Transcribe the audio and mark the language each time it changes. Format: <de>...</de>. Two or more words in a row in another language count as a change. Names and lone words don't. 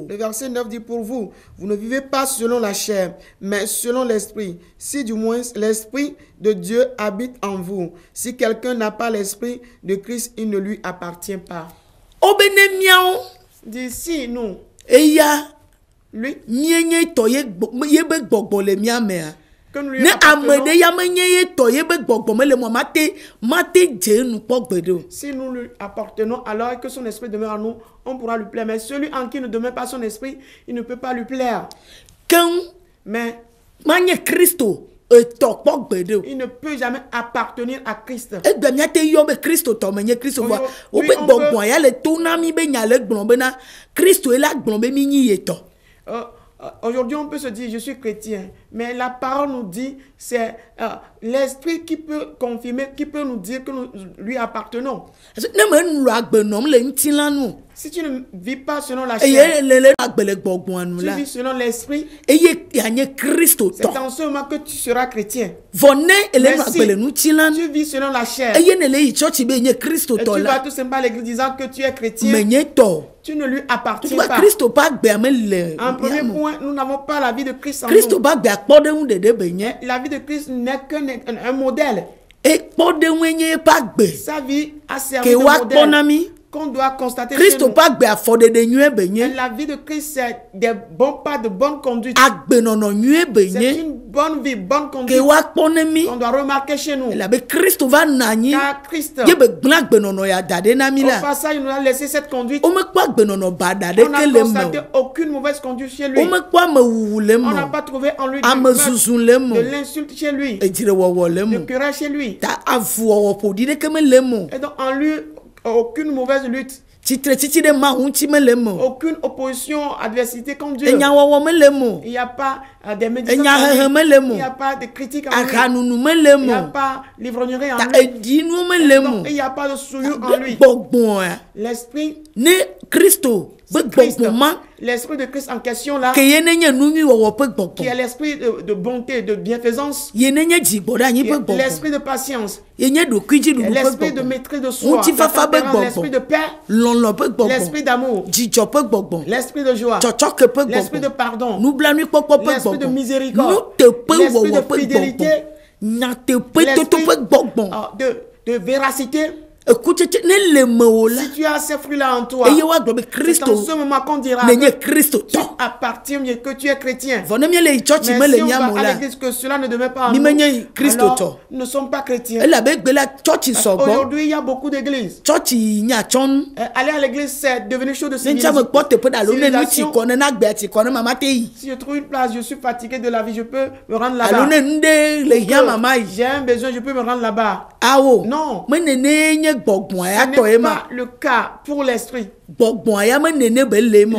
<fr>Le verset 9 dit pour vous, vous ne vivez pas selon la chair, mais selon l'esprit. Si du moins l'esprit de Dieu habite en vous. Si quelqu'un n'a pas l'esprit de Christ, il ne lui appartient pas.</fr> <ee>o be ne miawo</ee> <fr>D'ici, nous,</fr> <ee>eya</ee> <fr>lui,</fr> <ee>mie nye tɔ ye be gbɔgbɔ le mia mea</ee> <fr>que nous lui</fr> <ee>ne ame</ee> <fr>appartenons,</fr> <ee>ɖe ya menye ye tɔ ye be gbɔgbɔ me le mo ma te dze nu kpɔ gbe ɖe o</ee> <fr>si nous lui appartenons, alors que son esprit demeure en nous, on pourra lui plaire. Mais celui en qui ne demeure pas son esprit, il ne peut pas lui plaire.</fr> <ee>keŋ</ee> <fr>Mais</fr> <ee>ma nye kristo etɔ kpɔ gbe ɖe o</ee> <fr>il ne peut jamais appartenir à Christ.</fr> <ee>egbe mía te yɔ be kristo tɔ me nye kristo</ee> <fr>Oui,</fr> <ee>vɔ</ee> <fr>oui,</fr> <ee>wobe</ee> <fr>on</fr> <ee>gbɔgbɔ ya le to na mi be nya le gblɔ bena kristo ye la gblɔ be mi nyi ye tɔ</ee> <fr>Aujourd'hui, on peut se dire, je suis chrétien. Mais la parole nous dit, c'est l'esprit qui peut confirmer, qui peut nous dire que nous lui appartenons.</fr> <ee>ne me nu agbe nɔm le ŋuti la nu</ee> <fr>Si tu ne vis pas selon la chair,</fr> <ee>eye le agbe le gbɔgbɔa nu</ee> <fr>tu</fr> <ee>la</ee> <fr>vis selon l'esprit,</fr> <ee>eye yanye kristo</ee> <fr>c'est</fr> <ee>tɔ</ee> <fr>en ce moment que tu seras chrétien.</fr> <ee>vɔ ne ele</ee> <fr>Mais</fr> <ee>nu</ee> <fr>si</fr> <ee>agbe le ŋuti la nu</ee> <fr>tu vis selon la chair,</fr> <ee>eye ne le yi tsɔtsi be nye kristo</ee> <fr>et</fr> <ee>tɔ</ee> <fr>tu vas</fr> <ee>la</ee> <fr>tout simplement à l'église disant que tu es</fr> <ee>me</ee> <fr>chrétien,</fr> <ee>nye tɔ</ee> <fr>tu ne lui appartiens</fr> <ee>tuba</ee> <fr>pas.</fr> <ee>kristo ƒe agbea me le</ee> <fr>En premier</fr> <ee>mía me.</ee> <fr>point, nous n'avons pas la vie de Christ en</fr> <ee>kristo</ee> <fr>nous.</fr> <ee>ƒe agbea kpɔ ɖe ŋu ɖeɖe be nye</ee> <fr>La vie de Christ n'est qu'un modèle.</fr> <ee>ekpɔ ɖe ŋue nye eƒe agbe</ee> <fr>Sa vie a servi</fr> <ee>ke</ee> <fr>de</fr> <ee>woakpɔ na</ee> <fr>modèle</fr> <ee>mi</ee> <fr>qu'on doit constater chez</fr> <ee>kristo</ee> <fr>nous.</fr> <ee>ƒe agbe afɔɖeɖe nyuie be nye</ee> <fr>La vie de Christ, c'est des bons pas, de bonne conduite.</fr> <ee>agbenɔnɔ nyuie be</ee> <fr>C'est</fr> <ee>nye</ee> <fr>une bonne vie, bonne</fr> <ee>ke</ee> <fr>conduite</fr> <ee>woakpɔ ne mi</ee> <fr>qu'on doit remarquer chez nous.</fr> <ee>elabe kristo va nɔ anyi</ee> <fr>Car Christ,</fr> <ee>ye be gblẽ agbenɔnɔ ya da ɖe na mi</ee> <fr>au</fr> <ee>la</ee> <fr>passage, il nous a laissé cette conduite.</fr> <ee>womekpɔ agbenɔnɔ baɖa</ee> <fr>On n'a</fr> <ee>ɖeke le me</ee> <fr>constaté</fr> <ee>o</ee> <fr>aucune mauvaise conduite chez lui.</fr> <ee>womekpɔ amewuwu le</ee> <fr>On</fr> <ee>me</ee> <fr>n'a</fr> <ee>o</ee> <fr>pas trouvé en lui du</fr> <ee>ame</ee> <fr>meurtre,</fr> <ee>zuzu le me</ee> <fr>de</fr> <ee>o</ee> <fr>l'insulte chez lui,</fr> <ee>edzrewɔwɔ le</ee> <fr>de</fr> <ee>me</ee> <fr>querelle chez lui.</fr> <ee>ta avuwɔwɔ ƒoɖi ɖeke me le me o</ee> <fr>Et donc, en lui, aucune mauvaise lutte,</fr> <ee>tsitre tsitsi ɖe mawu ŋuti me le me o</ee> <fr>aucune opposition, adversité contre Dieu.</fr> <ee>enyawɔwɔ me le me o</ee> <fr>Il n'y a pas des médisances</fr> <ee>Enya</ee> <fr>en lui.</fr> <ee>hehe me le mo.</ee> <fr>Il n'y a pas de critiques en lui.</fr> <ee>ahanunu me le</ee> <fr>Il n'y a</fr> <ee>me o</ee> <fr>pas l'ivrognerie en</fr> <ee>ta</ee> <fr>lui.</fr> <ee>edinuwo me le me</ee> <fr>Donc,</fr> <ee>o</ee> <fr>il n'y a pas de souillure en lui.</fr> <ee>gbɔgbɔa</ee> <fr>L'esprit,</fr> <ee>ne kristo be</ee> <fr>Christ,</fr> <ee>gbɔgbɔ ma</ee> <fr>l'esprit de Christ en question là,</fr> <ee>ke ye ne nye nu nyui wɔwɔ ƒe</ee> <fr>qui est</fr> <ee>gbɔgbɔ</ee> <fr>l'esprit de bonté, de bienfaisance,</fr> <ee>ye ne nye dzigbɔ ɖe anyi</ee> <fr>qui</fr> <ee>ƒe</ee> <fr>est</fr> <ee>gbɔgbɔ</ee> <fr>l'esprit de patience,</fr> <ee>ye nye ɖokuidziɖuɖu ƒe</ee> <fr>l'esprit de</fr> <ee>gbɔgbɔ</ee> <fr>maîtrise de soi,</fr> <ee>ŋutifafa la be</ee> <fr>tempérance, l'esprit de</fr> <ee>gbɔgbɔ</ee> <fr>paix,</fr> <ee>lɔlɔ ƒe</ee> <fr>l'esprit</fr> <ee>gbɔgbɔ</ee> <fr>d'amour,</fr> <ee>dzidzɔ ƒe gbɔgbɔ</ee> <fr>l'esprit de joie,</fr> <ee>tsɔtsɔke ƒe</ee> <fr>l'esprit de</fr> <ee>gbɔgbɔ</ee> <fr>pardon,</fr> <ee>nublanuikpɔkpɔ ƒe</ee> <fr>l'esprit de</fr> <ee>gbɔgbɔ</ee> <fr>miséricorde,</fr> <ee>nuteƒe</ee> <fr>l'esprit</fr> <ee>wɔwɔ</ee> <fr>de</fr> <ee>ƒe</ee> <fr>fidélité,</fr> <ee>gbɔgbɔ nyateƒe toto ƒe gbɔgbɔ</ee> <fr>de véracité.</fr> <ee>ekutsetse ne le me o la</ee> <fr>Si tu as ces fruits-là en toi,</fr> <ee>eye woagblɔ be</ee> <fr>c'est</fr> <ee>kristo</ee> <fr>en ce moment qu'on dira</fr> <ee>ne nye</ee> <fr>que</fr> <ee>kristo</ee> <fr>tu</fr> <ee>tɔ</ee> <fr>appartiens mieux, que tu es chrétien.</fr> <ee>vɔ ne miele yi tsɔtsi me</ee> <fr>Mais</fr> <ee>le</ee> <fr>si on</fr> <ee>mia me o</ee> <fr>va à la l'église que cela ne demeure pas en</fr> <ee>Mi</ee> <fr>nous,</fr> <ee>menye Christo tɔ.</ee> <fr>alors nous ne sommes pas chrétiens.</fr> <ee>elabe gbe la tsɔtsi sɔgbɔ</ee> <fr>Aujourd'hui, il y a beaucoup d'églises.</fr> <ee>tsɔtsi nyatsɔnu</ee> <fr>Aller à l'église, c'est devenu chose de</fr> <ee>ne ntsa me kpɔ teƒe ɖe alo ne nu tsi</ee> <fr>civilisation.</fr> <ee>kɔ ne na gbea tsi kɔ ne mama te yi</ee> <fr>Si je trouve une place, je suis fatigué de la vie, je peux me rendre</fr> <ee>alo</ee> <fr>là-bas.</fr> <ee>ne nu ɖe le hia mama yi</ee> <fr>J'ai un besoin, je peux me rendre là-bas.</fr> <ee>awo</ee> <fr>Non.</fr> <ee>me nene nye gbɔgbɔa ya</ee> <fr>Ce</fr> <ee>tɔ ye</ee> <fr>n'est</fr> <ee>ma</ee> <fr>pas le cas pour l'esprit.</fr> <ee>gbɔgbɔn ya me nene be le mo</ee>